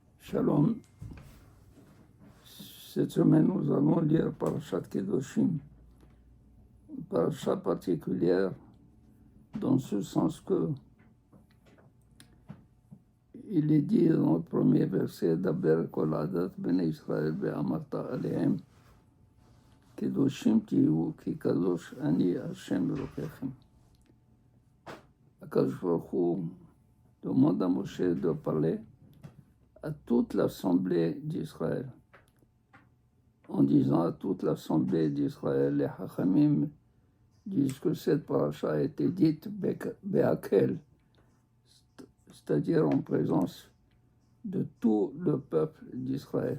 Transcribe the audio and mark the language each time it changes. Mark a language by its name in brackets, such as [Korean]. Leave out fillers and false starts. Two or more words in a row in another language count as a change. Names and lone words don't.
[French] Shalom. Cette semaine, nous allons lire [Hebrew] פרשת קדושים, [French] une parasha particulière dans ce sens que il est dit dans le premier verset d' [Hebrew] דבר כל עדת בני ישראל ואמרת אלהם קדושים תהיו כי קדוש אני השם אלוקיכם. הקדוש ברוך הוא [French] demande à Moshe de parler à toute l'assemblée d'Israël, en disant à toute l'assemblée d'Israël, les Hachamim disent que cette paracha a été dite Be'akel, c'est-à-dire en présence de tout le peuple d'Israël.